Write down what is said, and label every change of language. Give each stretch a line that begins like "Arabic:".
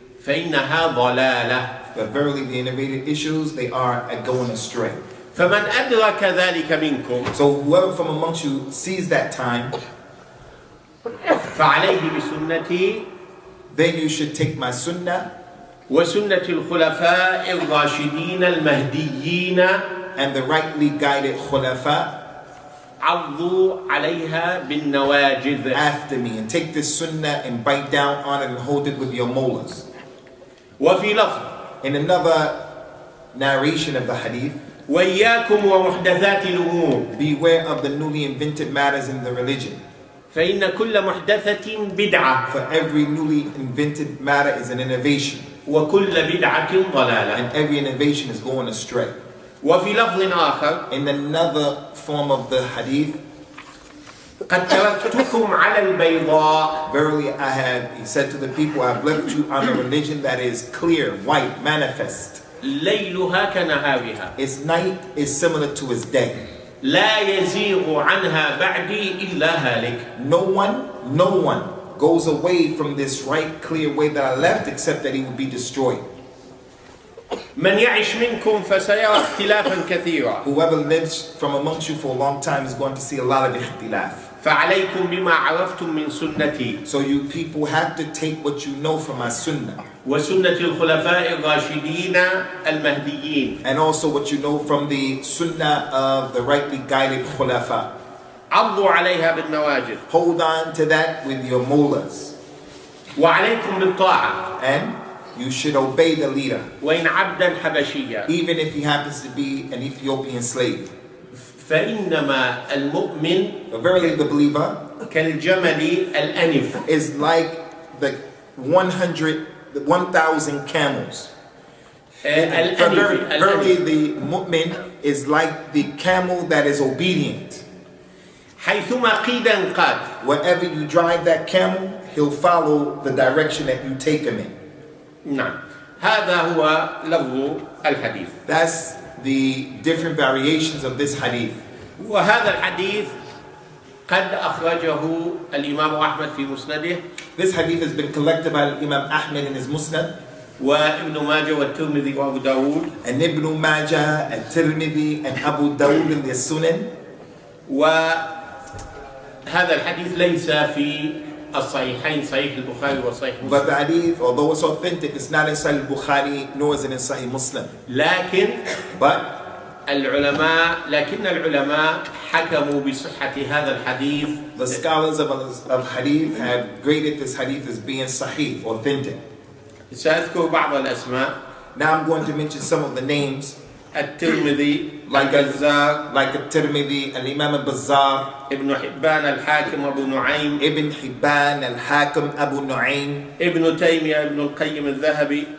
Arabic: فإنها ضلالة.
English: But verily the innovated issues, they are going astray.
Arabic: فمن أدرك ذلك منكم
English: So whoever from amongst you sees that time,
Arabic: فعليه بسنتي
English: then you should take my sunnah
Arabic: وسنة الخلفاء الراشدين المهديين
English: and the rightly guided khulafa
Arabic: عضوا عليها بالنواجذ.
English: after me, and take this sunnah and bite down on it and hold it with your molars.
Arabic: وفي لفظ
English: In another narration of the hadith,
Arabic: وإياكم ومحدثات الأمور.
English: beware of the newly invented matters in the religion.
Arabic: فإن كل محدثة بدعة.
English: For every newly invented matter is an innovation,
Arabic: وكل بدعة ضلالة.
English: and every innovation is going astray.
Arabic: وفي لفظ آخر
English: In another form of the hadith,
Arabic: قد تركتكم على البيضاء.
English: verily he said to the people, I have left you on a religion that is clear, white, manifest.
Arabic: ليلها كنهارها.
English: Its night is similar to its day.
Arabic: لا يزيغ عنها بعدي إلا هالك.
English: No one goes away from this right, clear way that I left, except that he will be destroyed.
Arabic: من يعش منكم فسيرى اختلافا كثيرا.
English: Whoever lives from amongst you for a long time is going to see a lot of ikhtilaf.
Arabic: فعليكم بما عرفتم من سنتي.
English: So you people have to take what you know from my sunnah.
Arabic: وسنة الخلفاء الراشدين المهديين.
English: And also what you know from the sunnah of the rightly guided khulafa.
Arabic: عضوا عليها بالنواجذ.
English: Hold on to that with your molars.
Arabic: وعليكم بالطاعة.
English: And you should obey the leader.
Arabic: وإن عبدا حبشيا.
English: Even if he happens to be an Ethiopian slave.
Arabic: فإنما المؤمن
English: But verily the believer
Arabic: كالجمل الأنف.
English: is like the 1,000 camels. Verily the mu'min is like the camel that is obedient.
Arabic: حيثما قيد انقاد.
English: Wherever you drive that camel, he'll follow the direction that you take him in.
Arabic: نعم. هذا هو لفظ الحديث.
English: That's the different variations of this hadith.
Arabic: وهذا الحديث قد أخرجه الإمام أحمد في مسنده.
English: This hadith has been collected by Imam Ahmed in his Musnad.
Arabic: وابن ماجه والترمذي وأبو داود.
English: And Ibn Majah, and Tirmidhi, and Abu Dawud in their Sunan.
Arabic: وهذا الحديث ليس في الصحيحين صحيح البخاري وصحيح مسلم.
English: But the hadith, although it's authentic, it's not in Sahih Bukhari nor is it in Sahih Muslim. But
Arabic: لكن العلماء حكموا بصحة هذا الحديث.
English: The scholars of hadith have graded this hadith as being sahih, authentic.
Arabic: سأذكر بعض الأسماء.
English: Now I'm going to mention some of the names.
Arabic: الترمذي
English: like
Arabic: البزار
English: الترمذي, Imam al-Bazzar,
Arabic: ابن حبان الحاكم أبو نعيم,
English: Ibn Hibban al-Hakim Abu Nu'aym,
Arabic: ابن تيمية ابن القيم الذهبي,